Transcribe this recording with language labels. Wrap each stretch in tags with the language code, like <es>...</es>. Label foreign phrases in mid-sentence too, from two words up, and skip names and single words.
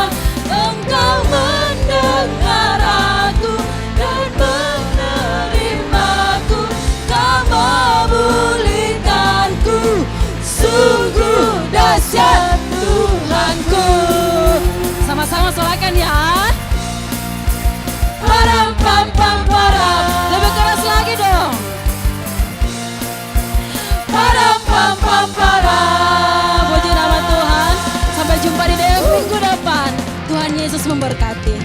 <id>Engkau mendengar aku dan menerimaku. Kau memulihkanku, sungguh dahsyat Tuhanku. Sama-sama sorakan ya. Param pam pam param. Lebih keras lagi dong. Param pam pam param. Puji nama Tuhan. Sampai jumpa di DF minggu depan. Tuhan Yesus memberkati.</id>